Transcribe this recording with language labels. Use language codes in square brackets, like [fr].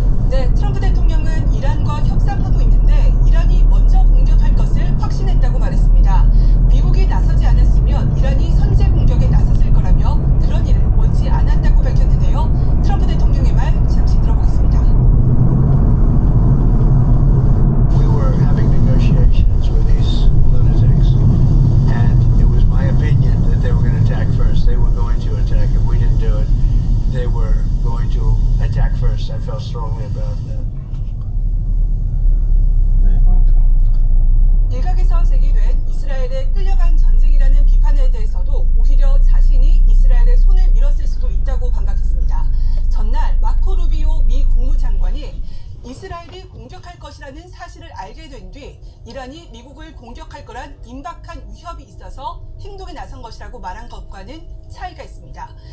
[ko] 네, 트럼프 대통령은 이란과 협상하고 있는데 이란이 먼저 공격할 것을 확신했다고 말했습니다. 미국이 나서지 않았으면 이란이 선제 공격에 나섰을 거라며 그런 일을 원치 않았다고 밝혔는데요. 트럼프 대통령의 말 잠시 들어보겠습니다. [en] We were having negotiations with these lunatics, and it was my opinion that they were going to attack first. They were going to attack. If we didn't do it, they were going to attack first. I felt strongly about that. [ko] 일각에서 제기된 이스라엘의 끌려간 전쟁이라는 비판에 대해서도 오히려 자신이 이스라엘의 손을 밀었을 수도 있다고 반박했습니다. 전날 마코 루비오 미 국무장관이 이스라엘이 공격할 것이라는 사실을 알게 된 뒤 이란이 미국을 공격할 거란 임박한 위협이 있어서 행동에 나선 것이라고 말한 것과는 차이가 있습니다.